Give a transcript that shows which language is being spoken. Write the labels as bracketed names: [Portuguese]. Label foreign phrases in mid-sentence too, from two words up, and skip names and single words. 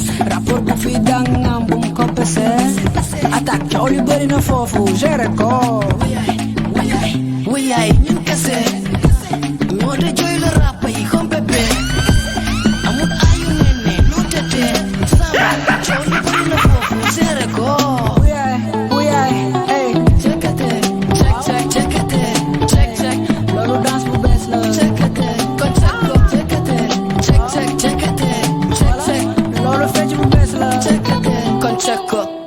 [Wolof] Rapport bu fi dangam bu mu ko pese. Attaque coow li bari na foofu, géré ko. Wuyaay, wuyaay, wuyaay, ñun kese. Moo de jooy la rap yi [French] comme bébé. [Wolof] Amul ayu nene, no tete. Samba, coow li bari na foofu, géré ko. Wuyaay, wuyaay, ey. [English] Check it, check, check, check it, check, check. [Wolof] Loolu dance bu bees la. [English] Check it, [Wolof] kon check ko. [English] Check it, check, check, check it, check, check. [Wolof] Loolu fecc bu bees la. [English] Check it, [Wolof] kon check ko.